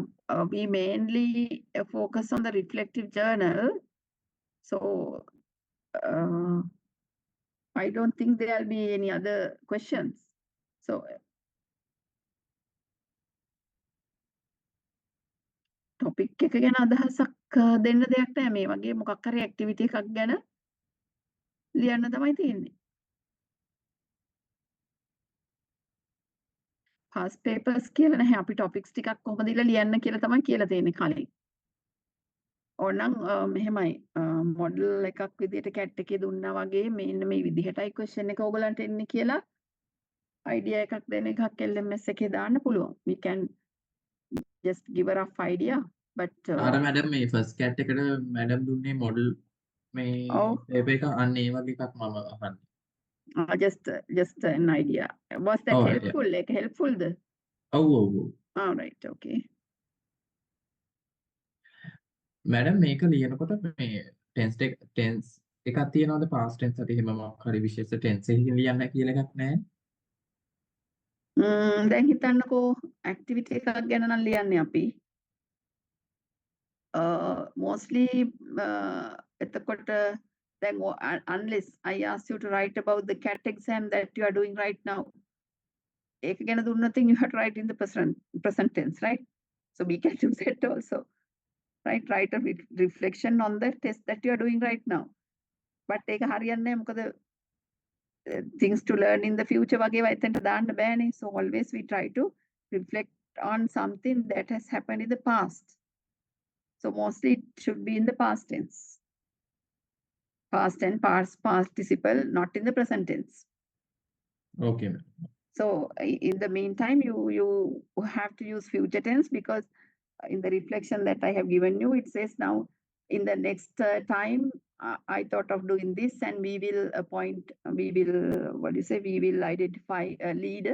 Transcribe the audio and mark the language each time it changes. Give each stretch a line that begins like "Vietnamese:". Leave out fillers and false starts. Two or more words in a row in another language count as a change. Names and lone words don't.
English: We mainly focus on the reflective journal. So I don't think there will be any other questions. So topic
Sinhala: එක ගැන අදහසක් දෙන්න දෙයක් නැහැ. මේ වගේ මොකක් හරි activity එකක් ගැන ලියන්න තමයි තියෙන්නේ. past papers කියලා නැහැ. අපි topics ටිකක් කොහොමද ඉල්ල ලියන්න කියලා තමයි කියලා තියෙන්නේ කලින්. ඕනනම් මෙහෙමයි model එකක් විදිහට CAT එකේ දුන්නා වගේ මෙන්න මේ විදිහටයි question එක ඕගලන්ට එන්නේ කියලා idea එකක් දෙන එකක් LMS එකේ දාන්න පුළුවන්.
English: We can just give a rough idea, but
Sinhala: අර මැඩම් මේ
English: first CAT
Sinhala: එකට මැඩම් දුන්නේ මොඩල් මේ පේපර් එක අන්න ඒ වගේ එකක් මම අහන්නේ.
English: just an idea. Was that helpful? Yeah. Like helpful?
Sinhala: ඔව්.
English: All right, okay.
Sinhala: මැඩම් මේක ලියනකොට මේ ටෙන්ස් එකක් තියෙනවද
English: past tense
Sinhala: එක එහෙම මොකක් හරි විශේෂ tense එකකින් ලියන්න කියලා එකක් නැහැ. දැන් හිතන්නකෝ activity එකක් ගැන නම් ලියන්නේ අපි.
English: Mostly එතකොට then unless I ask you to write about the CAT exam that you are doing right now,
Sinhala: ඒක ගැන දුන්නොත්
English: you have to write in the present tense, right? So we can do that also, right? Write a reflection on the test that you are doing right now.
Sinhala: But ඒක හරියන්නේ නැහැ. මොකද
English: things to learn in the future
Sinhala: වගේ එතනට දාන්න බෑනේ.
English: So always we try to reflect on something that has happened in the past. So mostly it should be in the past tense. Past and past participle, not in the present tense. Okay. So in the meantime, you have to use future tense, because in the reflection that I have given you, it says now in the next time I thought of doing this, and we will appoint, we will identify a leader.